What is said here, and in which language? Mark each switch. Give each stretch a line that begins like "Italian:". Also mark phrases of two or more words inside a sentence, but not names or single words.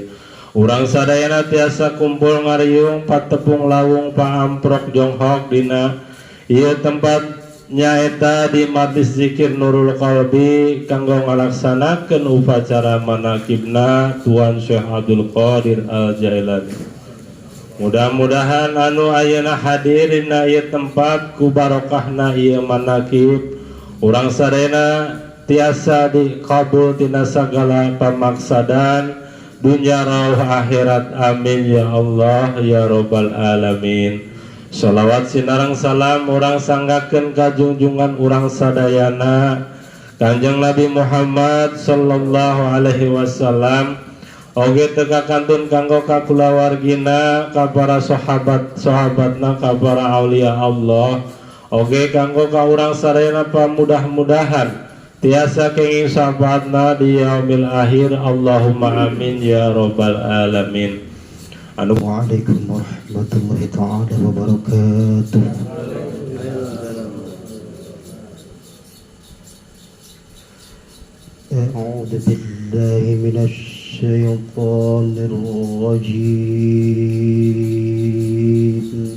Sundanese: Urang sadayana tiasa kumpul ngariung patepung lawung paamprok jonghok dina ieu tempat nyaeta di Majlis Zikir Nurul Qalbi kanggo ngalaksanakeun upacara manaqibna Tuan Syekh Abdul Qadir Al-Jailani. Mudah-mudahan anu ayeuna hadir dina ieu tempat ku barokahna ieu manaqib urang sadayana tiasa dikabul tina sagala pamaksadan dunya rauh akhirat.
Arabic: آمين يا الله يا رب العالمين.
Sundanese: Shalawat sinareng salam urang sanggakeun ka junjungan urang sadayana Kanjeng Nabi Muhammad
Arabic: صلى الله عليه وسلم.
Sundanese: Oge teka kantun kanggo ka kulawargina, ka para sahabat-sahabatna, ka para
Arabic: أولياء الله.
Sundanese: Oge kanggo ka urang sadayana pamudah-mudahan tiasa kenging sahabatna di
Arabic: يوم الآخر. اللهم آمين يا رب العالمين. وعليكم السلام ورحمة الله تعالى وبركاته. أعوذ بالله من الشيطان الرجيم.